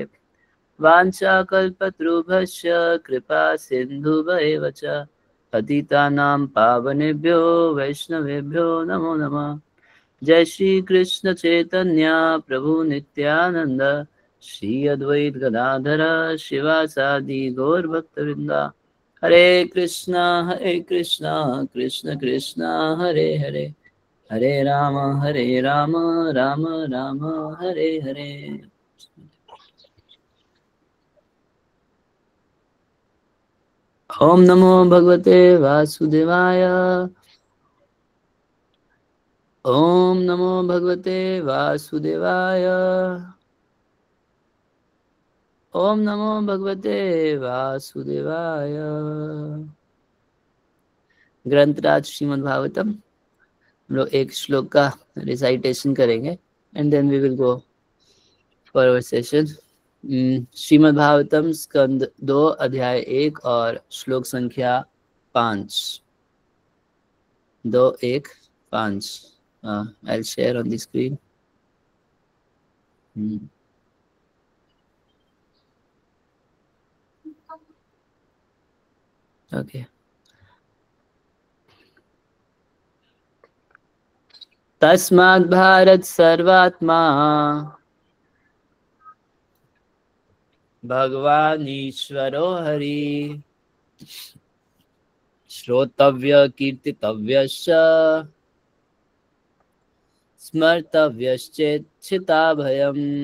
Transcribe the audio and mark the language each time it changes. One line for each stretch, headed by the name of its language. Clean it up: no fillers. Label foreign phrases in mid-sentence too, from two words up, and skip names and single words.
Sanskrit: वाञ्छाकल्पतरुभ्यश्च कृपा सिन्धुभैव च पतितानां पावनेभ्यो वैष्णवेभ्यो नमो नमः। जय श्री कृष्ण चैतन्य प्रभु नित्यानंद श्री अद्वैत गदाधर शिवासादि गौर भक्तवृंदा। हरे कृष्णा कृष्ण कृष्णा हरे हरे हरे राम राम राम हरे हरे। ओम नमो भगवते वासुदेवाय। ओम नमो भगवते वासुदेवाय। ओम नमो भगवते वासुदेवाय।
Hindi: ग्रंथराज श्रीमद् भागवतम हम लोग एक श्लोक का रिसाइटेशन करेंगे
English: and then we will go for our session.
Hindi: श्रीमद् भागवतम स्कंद 2 अध्याय 1 और श्लोक संख्या 5।
English: 2-1-5। I'll share on the screen. Okay.
Sanskrit: तस्माद् भारत सर्वात्मा भगवान ईश्वरो हरि श्रोतव्य कीर्तितव्यश्च स्मर्तव्यश्चेच्छिता भयम्।